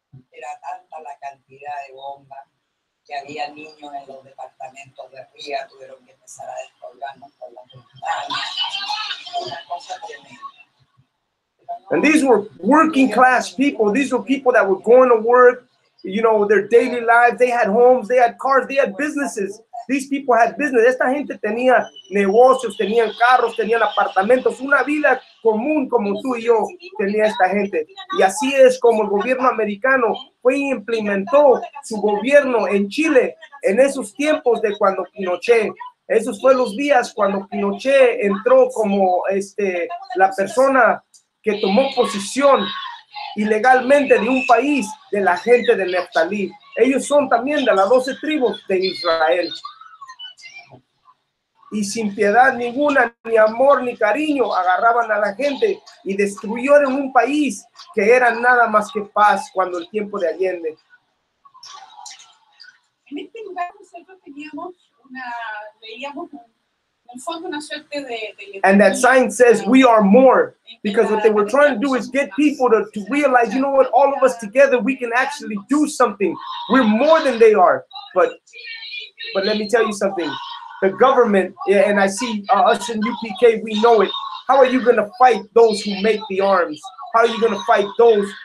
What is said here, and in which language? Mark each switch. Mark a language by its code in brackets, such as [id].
[es] Era tanta la cantidad de bombas que había niños en los departamentos de arriba, tuvieron que empezar a descolgarnos por las ventanas. Una cosa tremenda. [en] And these were working class people. These were people that were going to work, you know, their daily lives. They had homes, they had cars, they had businesses. These people had business. [es] Esta gente tenía negocios, tenían carros, tenían apartamentos, una vida común como tú y yo tenía esta gente. Y así es como el gobierno americano fue y implementó su gobierno en Chile en esos tiempos de cuando Pinochet. Esos fueron los días cuando Pinochet entró como la persona que tomó posición ilegalmente de un país de la gente de Naphtali. Ellos son también de las 12 tribus de Israel. Y sin piedad ninguna, ni amor ni cariño, agarraban a la gente y destruyeron un país que era nada más que paz cuando el tiempo de Allende. En este lugar nosotros teníamos veíamos un fondo, una suerte de [en] And that sign says we are more, because what they were trying to do is get people to realize, you know what, all of us together, we can actually do something. We're more than they are. But let me tell you something. The government, and I see us in UPK, we know it. How are you going to fight those who make the arms? How are you going to fight those